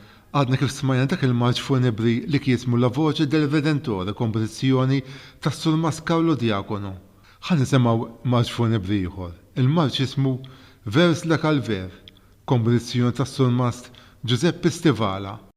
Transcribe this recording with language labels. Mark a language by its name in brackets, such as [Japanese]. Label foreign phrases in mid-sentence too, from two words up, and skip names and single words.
[Maltese] Għadna kif smajna dak il-marġ funebri li kiesmu la voce del Redentore kompożizzjoni tas Sur Mascarlo Diacono. Ħan nisimgħu marġ funebri ieħor. Il-marġ ismu Vers la Calver, kompożizzjoni tas Sur Mast Giuseppe Stivala.